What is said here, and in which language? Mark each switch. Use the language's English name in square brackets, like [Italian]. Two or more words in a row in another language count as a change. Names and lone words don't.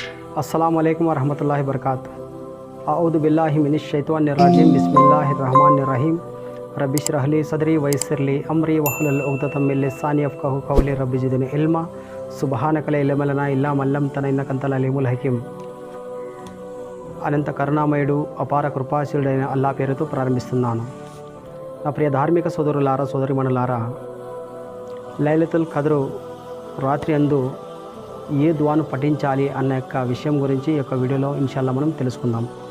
[Arabic] السلام عليكم ورحمة الله وبركاته. أعوذ بالله من الشيطان الرجيم. بسم الله الرحمن الرحيم. رب اشرح لي صدري ويسر لي أمري واحلل عقدة من لساني يفقه قولي رب زدني علما سبحانك لا علم لنا إلا ما علمتنا إنك أنت العليم الحكيم. [Telugu] అనంత కరుణామయుడు అపార కృపాశీలుడైన అల్లా పేరుతో ప్రారంభిస్తున్నాను. నా ప్రియ ధార్మిక సోదరులారా సోదరిమణులారా, లైలతుల్ ఖద్ర్ రాత్రి అందు ఏ దువాను పఠించాలి అన్న యొక్క విషయం గురించి ఈ యొక్క వీడియోలో ఇన్షాల్లా మనం తెలుసుకుందాం.